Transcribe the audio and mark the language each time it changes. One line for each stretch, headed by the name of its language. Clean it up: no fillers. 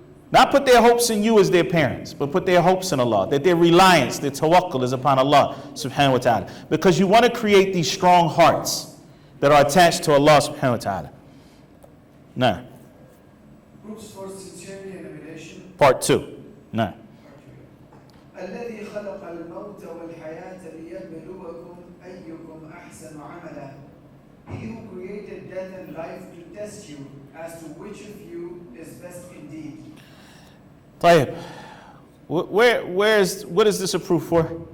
English: Not put their hopes in you as their parents, but put their hopes in Allah, that their reliance, their tawakkul is upon Allah subhanahu wa ta'ala. Because you want to create these strong hearts that are attached to Allah subhanahu wa ta'ala. Now, Proofs for sincerity and emulation. part 2. Now.
Arabic: الذي خلق الموت والحياة ليبلوكم أيكم أحسن عملا.
English: He who created death and life to test you as to which of you is best indeed. طيب. What is this a proof for?